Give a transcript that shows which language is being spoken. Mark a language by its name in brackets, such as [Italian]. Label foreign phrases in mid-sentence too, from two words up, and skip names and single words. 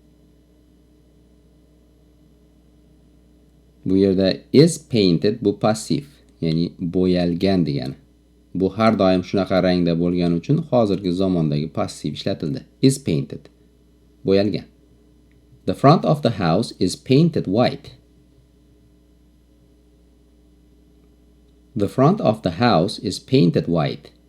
[Uzbek] Bu yerda [English] is painted [Uzbek] bu passiv, ya'ni bo'yalgan degani. Bu har doim shunaqa rangda bo'lgani uchun hozirgi zamondagi passiv ishlatildi. [English] Is painted. Bo'yalgan. The front of the house is painted white. The front of the house is painted white.